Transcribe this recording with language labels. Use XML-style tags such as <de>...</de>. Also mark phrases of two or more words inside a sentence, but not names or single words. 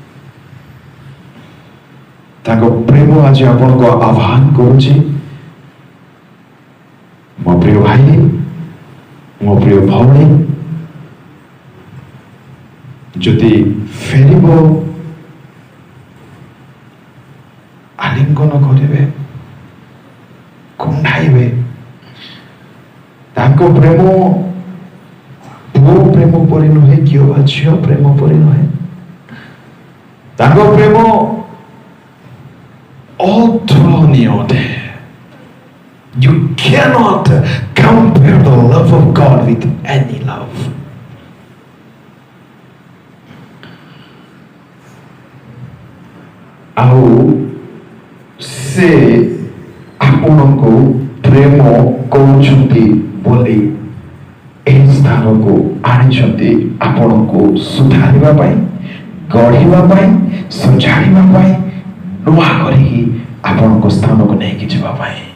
<or>ତାଙ୍କ ପ୍ରେମ ଆଜି ଆପଣଙ୍କୁ ଆହ୍ୱାନ କରୁଛି, ମୋ ପ୍ରିୟ ଭାଇ, ମୋ ପ୍ରିୟ ଭଉଣୀ, ଯଦି ଫେରିବ ଆଲିଙ୍ଗନ କରିବେ, କୁଣ୍ଢାଇବେ। ତାଙ୍କ ପ୍ରେମ ପୁଅ ପ୍ରେମ ପରି ନୁହେଁ, କିମ୍ବା ଝିଅ ପ୍ରେମ ପରି ନୁହେଁ। ତାଙ୍କ ପ୍ରେମ ଅତୁଳନୀୟ ଅଟେ।</or> <en>You cannot compare the love of God with any love.</en> <or>ଆଉ ସେ ଆପଣଙ୍କୁ ପ୍ରେମ କରୁଛନ୍ତି ବୋଲି ଏହି ସ୍ଥାନକୁ ଆଣିଛନ୍ତି, ଆପଣଙ୍କୁ ସୁଧାରିବା ପାଇଁ, ଗଢ଼ିବା ପାଇଁ, ସଜାଡ଼ିବା ପାଇଁ, ନୂଆ କରିକି ଆପଣଙ୍କ ସ୍ଥାନକୁ ନେଇକି ଯିବା ପାଇଁ।</or>